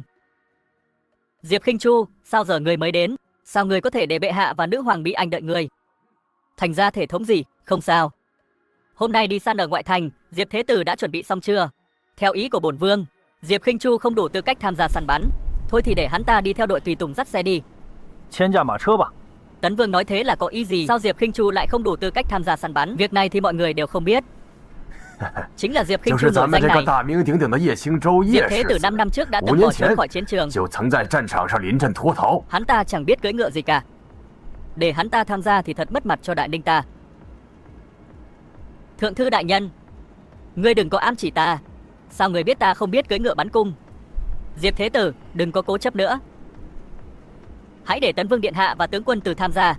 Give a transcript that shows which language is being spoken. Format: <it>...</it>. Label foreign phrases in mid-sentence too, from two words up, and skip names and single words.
<vi>Diệp Khinh Chu, sao giờ người mới đến? Sao người có thể để bệ hạ và nữ hoàng Mỹ Anh đợi người? Thành ra thể thống gì? Không sao. Hôm nay đi săn ở ngoại thành, Diệp Thế Tử đã chuẩn bị xong chưa? Theo ý của bổn vương, Diệp Khinh Chu không đủ tư cách tham gia săn bắn. Thôi thì để hắn ta đi theo đội tùy tùng dắt xe đi.</vi> <zh>牵驾马车吧。</zh> <vi>Tấn Vương nói thế là có ý gì? Sao Diệp Khinh Chu lại không đủ tư cách tham gia săn bắn? Việc này thì mọi người đều không biết. Chính là Diệp Khinh</vi> <zh>就</zh> <vi>Chu</vi> <zh>是咱</zh> <vi>nổi</vi> <zh>们</zh> <vi>danh</vi> <zh>这个</zh> <vi>này.</vi> <zh>大名鼎鼎的叶兴周</zh> <vi>Diệp</vi> <zh>叶</zh> <vi>Thế</vi> <zh>世</zh> <vi>Tử</vi> <zh>子，</zh> <vi>5 năm trước đã</vi> <zh>5</zh> <vi>từng</vi> <zh>年</zh> <vi>bỏ trốn</vi> <zh>前</zh> <vi>khỏi chiến trường.</vi> <zh>就曾在战场上临阵脱逃。</zh> <vi>Hắn ta chẳng biết cưỡi ngựa gì cả. Để hắn ta tham gia thì thật mất mặt cho Đại Ninh ta. Thượng thư đại nhân, ngươi đừng có ám chỉ ta. Sao người biết ta không biết cưỡi ngựa bắn cung? Diệp Thế Tử, đừng có cố chấp nữa. Hãy để Tấn Vương điện hạ và tướng quân Từ tham gia.</vi>